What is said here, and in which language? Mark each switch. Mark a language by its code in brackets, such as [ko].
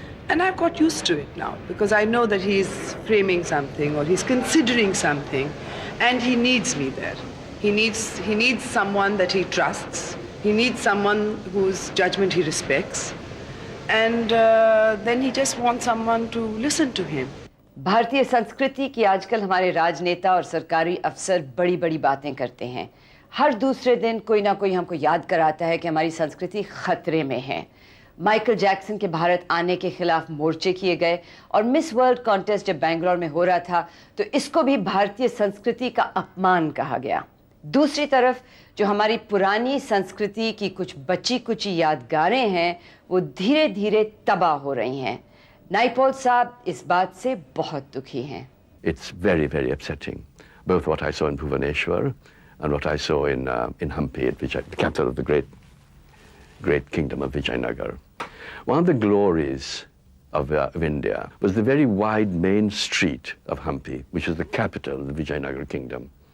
[en] And I've got used to it now because I know that he's framing something or he's considering something and he needs me there. He needs someone that he trusts. He needs someone whose judgment he respects. And then he just wants someone to listen to him. [hi] भारतीय संस्कृति की आजकल हमारे राजनेता और सरकारी अफसर बड़ी बड़ी बातें करते हैं। हर दूसरे दिन कोई ना कोई हमको याद कराता है कि हमारी संस्कृति खतरे में है। माइकल जैक्सन के भारत आने के खिलाफ मोर्चे किए गए और मिस वर्ल्ड कॉन्टेस्ट जब बेंगलोर में हो रहा था तो इसको भी भारतीय संस्कृति का अपमान कहा गया। दूसरी तरफ जो हमारी पुरानी संस्कृति की कुछ बची कुची यादगारें हैं वो धीरे धीरे तबाह हो रही हैं। नाइपॉल साहब इस बात से बहुत दुखी हैं। [en] It's very, very upsetting, both what I saw in Bhubaneswar and what I saw in Hampi, the capital of the great kingdom of Vijayanagar. One of the glories of India was the very wide main street of Hampi, which is the capital of the Vijayanagar kingdom.